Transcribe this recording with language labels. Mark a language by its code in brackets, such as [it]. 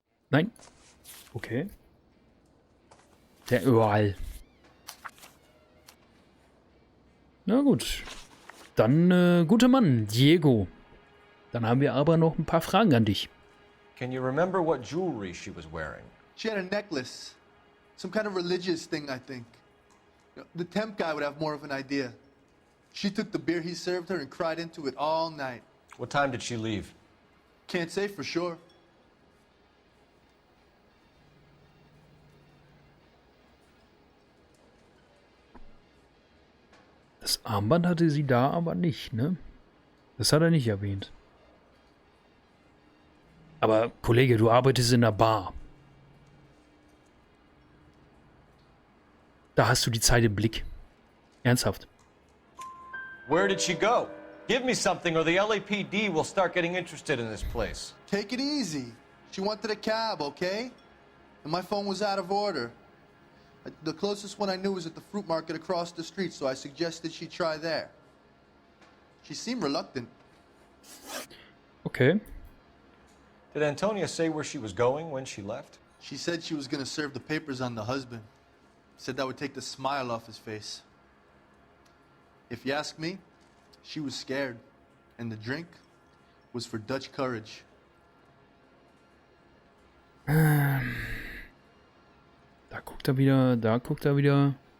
[de] Nein. Okay. Der Earl. Na gut. Dann, guter Mann, Diego. Dann haben wir aber noch ein paar Fragen an dich. [en] Can you remember what jewelry she was wearing? She had a necklace. Some kind of religious thing, I think. The temp guy would have more of an idea. She took the beer he served her and cried into it all night. What time did she leave? Can't say for sure. [de] Das Armband hatte sie da aber nicht, ne? Das hat er nicht erwähnt. Aber, Kollege, du arbeitest in einer Bar. Da hast du die Zeit im Blick. Ernsthaft. [en] Where did she go? Give me something or the LAPD will start getting interested in this place. Take it easy. She wanted a cab, okay? And my phone was out of order. The closest one I knew was at the fruit market across the street, so I suggested she try there. She seemed reluctant. Okay. Did Antonia say where she was going when she left? She said she was gonna serve the papers on the husband. Said that would take the smile off his face. If you ask me, she was scared. And the drink was for Dutch courage. [de] Da guckt er wieder, da guckt er wieder.